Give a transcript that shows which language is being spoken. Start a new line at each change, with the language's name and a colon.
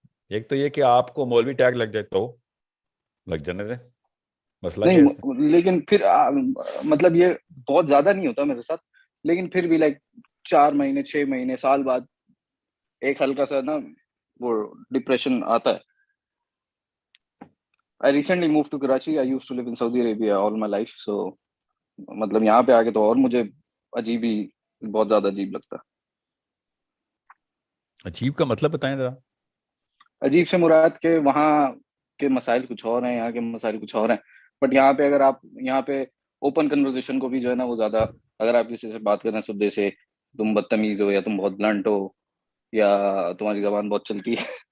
Urdu: ایک تو یہ کہ آپ کو مولوی ٹیگ لگ جائے تو لگ جانے دیں, مسئلہ کیا ہے اس میں؟ نہیں لیکن پھر مطلب یہ بہت زیادہ نہیں ہوتا میرے ساتھ, لیکن پھر بھی لائک 4 مہینے 6 مہینے سال بعد ایک ہلکا سا نا وہ ڈپریشن آتا ہے.
English: I recently moved to Karachi. I used to live in Saudi Arabia all my life.
Urdu: So مطلب یہاں پہ آ کے تو اور مجھے عجیب ہی, بہت زیادہ عجیب لگتا ہے. عجیب کا مطلب بتائیں ذرا. عجیب سے مراد کہ وہاں کے مسائل کچھ اور ہیں, یہاں کے مسائل کچھ اور ہیں. بٹ یہاں پہ اگر آپ یہاں پہ اوپن کنورزیشن کو بھی جو ہے نا وہ زیادہ, اگر آپ کسی سے بات کریں صبح سے تم بدتمیز ہو یا تم بہت بلنٹ ہو یا تمہاری زبان بہت چلتی ہے.